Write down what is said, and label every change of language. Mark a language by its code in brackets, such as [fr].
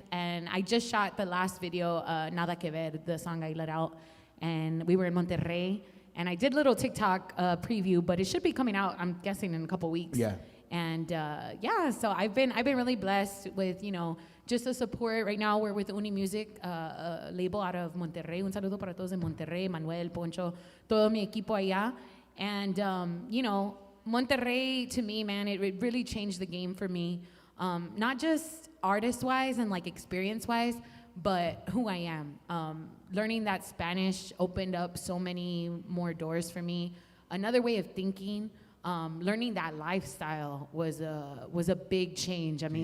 [en] And I just shot the last video, Nada Que Ver, the song I let out. And we were in Monterrey. And I did a little TikTok preview, but it should be coming out, I'm guessing, in a couple weeks. Yeah. And so I've been really blessed with, just the support. Right now we're with Uni Music, a label out of Monterrey. [es] Un saludo para todos en Monterrey, Manuel, Poncho, todo mi equipo allá. [en] And, Monterrey, to me, man, it really changed the game for me. Not just artist-wise and like experience-wise, but who I am. Learning that Spanish opened up so many more doors for me. Another way of thinking. Learning that lifestyle was a big change. I mean,